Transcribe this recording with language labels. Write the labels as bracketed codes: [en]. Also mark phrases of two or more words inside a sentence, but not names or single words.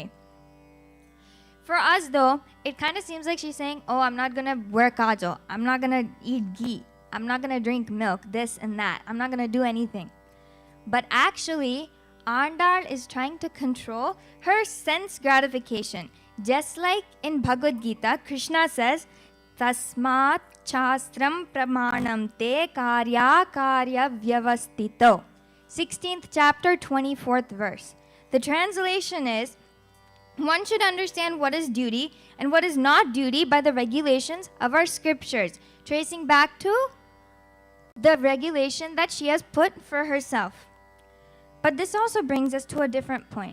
[en] For us though, it kind of seems like she's saying, oh, I'm not going to wear kajal. I'm not going to eat ghee. I'm not going to drink milk, this and that. I'm not going to do anything. But actually, Andal is trying to control her sense gratification. Just like in Bhagavad Gita, Krishna says, [sa] तस्मात् शास्त्रं प्रमाणं ते कार्य अकार्य व्यवस्थितौ. [en] 16th chapter, 24th verse. The translation is, one should understand what is duty and what is not duty by the regulations of our scriptures, tracing back to the regulation that she has put for herself. But this also brings us to a different point.